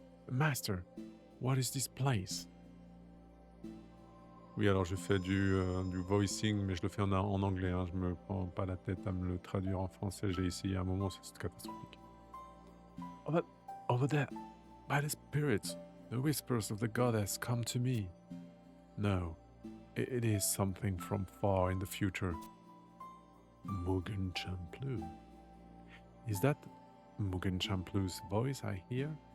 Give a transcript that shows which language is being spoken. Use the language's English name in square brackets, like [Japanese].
[English] Master, what is this place? [French] Oui, alors je fais du voicing, mais je le fais en anglais. Hein. Je me prends pas la tête à me le traduire en français. J'ai essayé à un moment, c'est catastrophique. [English] Over there, by the spirits, the whispers of the goddess come to me. No, it is something from far in the future. Mugen Champlu. Is that Mugen Champlu's voice I hear?